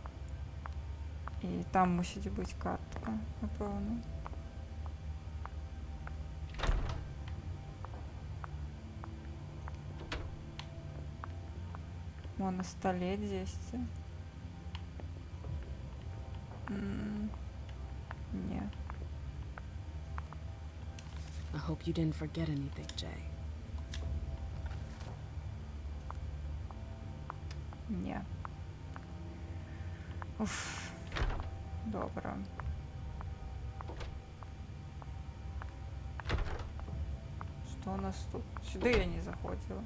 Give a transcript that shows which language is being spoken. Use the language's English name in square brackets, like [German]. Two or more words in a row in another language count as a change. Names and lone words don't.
[Belarusian] І там мусіць быць картка, напэўна. Мо на стале дзесьці. Не. [English] I hope you didn't forget anything, Jay. [Belarusian] Не. Уф. Добра. Што у нас тут? Сюды я не заходзіла.